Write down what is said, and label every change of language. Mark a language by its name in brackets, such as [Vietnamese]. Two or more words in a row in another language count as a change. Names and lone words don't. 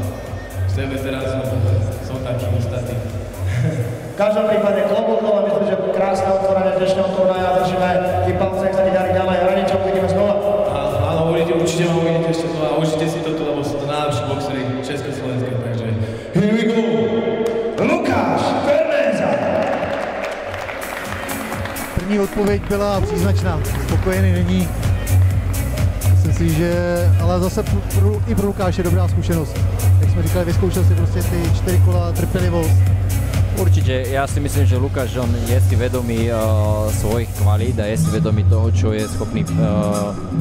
[Slovak] Z tebe teraz som taký ostatný. V každom prípade klobúk dole, myslím, že krásne otvorenie dnešného turnaja, držíme tým palce, ak sa ti darí ďalej, Hraniča uvidíme znova. Áno, určite ma uvidíte ešte to a užite si to tu, lebo sú to najlepší boxery Československé, takže [English] here we go! [Slovak] Lukáš Ferneza! [Czech] První odpověď byla příznačná, spokojený není. Myslím si, že, ale zase i pro Lukáše dobrá zkušenosť. Jak jsme říkali, vyzkoušel si prostě ty 4 kola trpělivost. [Slovak] Určite, ja si myslím, že Lukáš on je si vedomý svojich kvalít a je si vedomý toho, čo je schopný